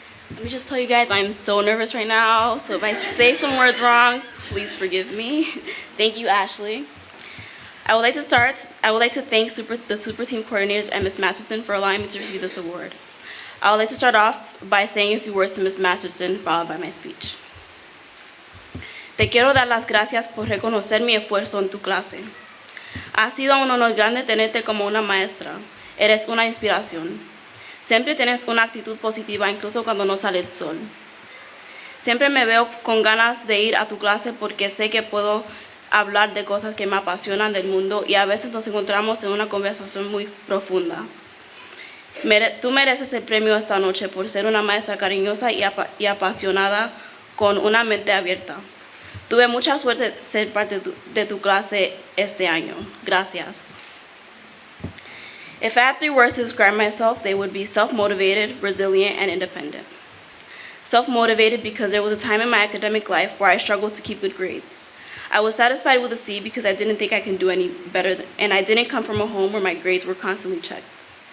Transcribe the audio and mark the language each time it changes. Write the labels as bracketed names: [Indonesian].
[English] Let me just tell you guys, I'm so nervous right now, so if I say some words wrong, please forgive me. Thank you, Ashley. I would like to thank the Super Team coordinators and Ms. Masterson for allowing me to receive this award. I would like to start off by saying a few words to Ms. Masterson, followed by my speech. [Spanish] Te quiero dar las gracias por reconocer mi esfuerzo en tu clase. Ha sido un honor grande tenerte como una maestra. Eres una inspiración. Siempre tienes una actitud positiva incluso cuando no sale el sol. Siempre me veo con ganas de ir a tu clase porque sé que puedo hablar de cosas que me apasionan del mundo y a veces nos encontramos en una conversación muy profunda. Tú mereces el premio esta noche por ser una maestra cariñosa y apasionada con una mente abierta. Tuve mucha suerte de ser parte de tu clase este año. Gracias. [English] If I had 3 words to describe myself, they would be self-motivated, resilient, and independent. Self-motivated because there was a time in my academic life where I struggled to keep good grades. I was satisfied with a C because I didn't think I could do any better, and I didn't come from a home where my grades were constantly checked.